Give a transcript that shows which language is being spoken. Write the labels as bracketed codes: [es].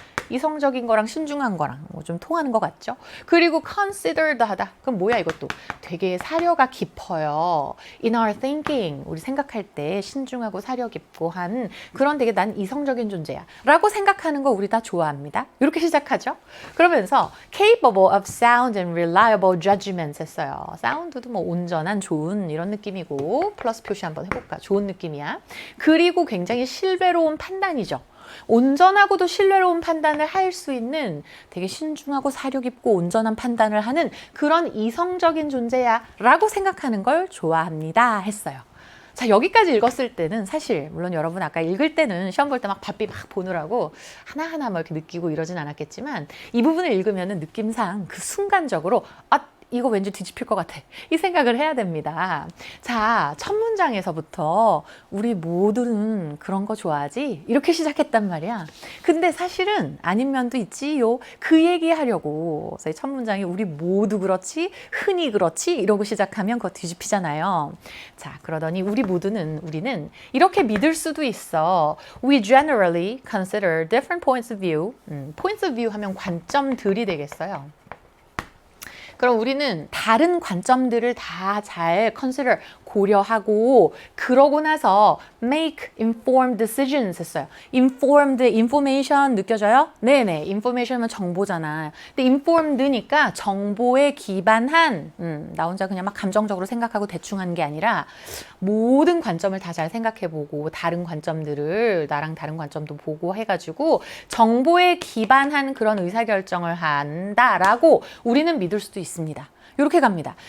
[ko] 이성적인 거랑 신중한 거랑 뭐 좀 통하는 것 같죠? 그리고 considered 하다. 그럼 뭐야 이것도? 되게 사려가 깊어요. [en] In our thinking. [ko] 우리 생각할 때 신중하고 사려 깊고 한 그런 되게 난 이성적인 존재야. 라고 생각하는 거 우리 다 좋아합니다. 이렇게 시작하죠? 그러면서 [en] capable of sound and reliable judgments [ko] 했어요. 사운드도 뭐 온전한 좋은 이런 느낌이고 플러스 표시 한번 해볼까? 좋은 느낌이야. 그리고 굉장히 신뢰로운 판단이죠. 온전하고도 신뢰로운 판단을 할 수 있는 되게 신중하고 사려 깊고 온전한 판단을 하는 그런 이성적인 존재야 라고 생각하는 걸 좋아합니다 했어요. 자, 여기까지 읽었을 때는 사실 물론 여러분 아까 읽을 때는 시험 볼 때 막 바삐 막 보느라고 하나하나 막 이렇게 느끼고 이러진 않았겠지만 이 부분을 읽으면은 느낌상 그 순간적으로 이거 왠지 뒤집힐 것 같아. 이 생각을 해야 됩니다. 자, 첫 문장에서부터 우리 모두는 그런 거 좋아하지? 이렇게 시작했단 말이야. 근데 사실은 아닌 면도 있지요. 그 얘기하려고. 그래서 첫 문장이 우리 모두 그렇지? 흔히 그렇지? 이러고 시작하면 그거 뒤집히잖아요. 자, 그러더니 우리는 이렇게 믿을 수도 있어. [en] We generally consider different points of view. points of view [ko] 하면 관점들이 되겠어요. 그럼 우리는 다른 관점들을 다 잘 consider, 고려하고 그러고 나서 [en] make informed decisions [ko] 했어요. informed, information 느껴져요? 네네, information은 정보잖아. 근데 informed니까 정보에 기반한 나 혼자 그냥 막 감정적으로 생각하고 대충 한 게 아니라 모든 관점을 다 잘 생각해보고 다른 관점들을 나랑 다른 관점도 보고 해가지고 정보에 기반한 그런 의사결정을 한다라고 우리는 믿을 수도 있습니다. 이렇게 갑니다.